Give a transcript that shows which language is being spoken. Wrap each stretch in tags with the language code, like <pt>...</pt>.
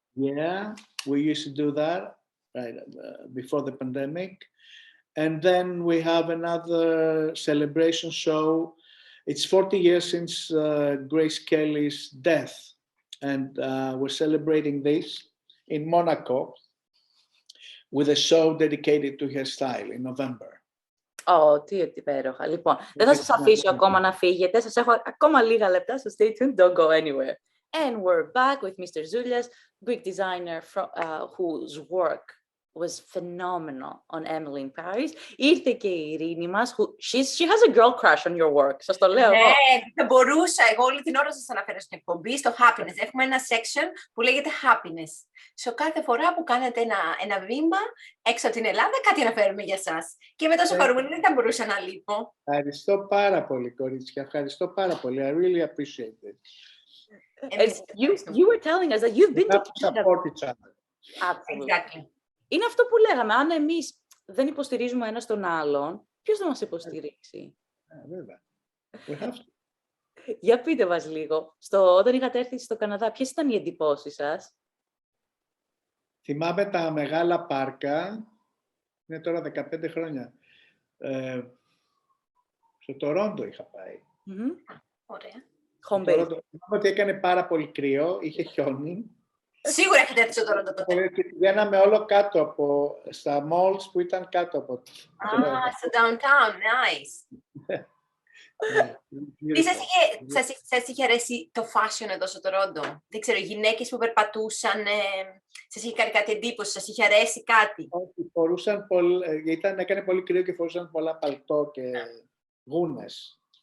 <en>Yeah, we used to do that right before the pandemic, and then we have another celebration show. It's 40 years since Grace Kelly's death, and we're celebrating this in Monaco with a show dedicated to her style in November.</en> <el>Τι υπέροχα. Λοιπόν, δεν θα σας αφήσω ακόμα να φύγετε. Σας έχω ακόμα λίγα λεπτά,</el> <en>so stay tuned, don't go anywhere. And we're back with Mr. Zoulias, Greek designer whose work was phenomenal on Emily in Paris.</en> <el>Ήρθε και η Ειρήνη μας,</el> <en>she has a girl crush on your work.</en> <el>Σας το λέω. Ναι, θα μπορούσα. Εγώ όλη την ώρα σας αναφέρω στην εκπομπή, στο happiness. Έχουμε ένα section που λέγεται happiness. Σε κάθε φορά που κάνετε ένα βήμα έξω από την Ελλάδα, κάτι αναφέρουμε για εσάς. Και είμαι τόσο χαρούμενη, δεν θα μπορούσα να λείπω. Ευχαριστώ πάρα πολύ, κορίτσια. Ευχαριστώ πάρα πολύ.</el> <en>I really appreciate it. You were telling us that you've been to support each other. Absolutely. Exactly.</en> <el>Είναι αυτό που λέγαμε. Αν εμείς δεν υποστηρίζουμε ένας τον άλλον, ποιος θα μας υποστηρίξει? Βέβαια.</el> <en>We have to.</en> <el>Για πείτε μας λίγο. Όταν είχατε έρθει στο Καναδά, ποιες ήταν οι εντυπώσεις σας? Θυμάμαι τα μεγάλα πάρκα. Είναι τώρα 15 χρόνια. Στο Τορόντο είχα πάει. Ωραία. Θυμάμαι ότι έκανε πάρα πολύ κρύο, είχε χιόνι. Σίγουρα έχετε έρθει στο Τορόντο τότε. Και πηγαίναμε όλο κάτω στα malls που ήταν κάτω από το. Στο</el> <en>downtown, nice.</en> <el>Τι σας είχε αρέσει το fashion εδώ στο Τορόντο? Δεν ξέρω, οι γυναίκες που περπατούσαν, σας είχε κάνει κάτι εντύπωση, σας είχε αρέσει κάτι? Όχι, φορούσαν έκανε πολύ κρύο και φορούσαν πολλά παλτό και γούνες.</el>